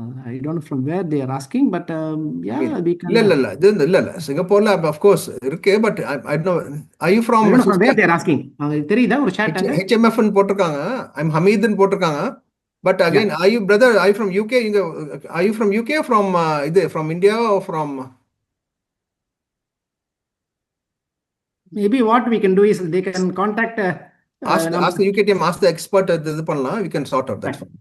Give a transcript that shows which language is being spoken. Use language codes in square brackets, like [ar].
[en] I don't know from where they are asking, but yeah, we can. [ta] இல்ல சிங்கப்பூர்ல [en] of course இருக்கு, but I don't know. Are you from where they are asking? [ta] தெரியுதா ஒரு chat அங்க HMF ன்னு போட்டுருக்காங்க. [en] I'm Hamid [ta] ன்னு போட்டுருக்காங்க. [en] But again, are you brother? Are you from UK? Are you from UK or from from India or from? Maybe what we can do is they can contact. Ask the UK team, ask the expert. [ta] இது பண்ணலாம். [en] We can sort out that.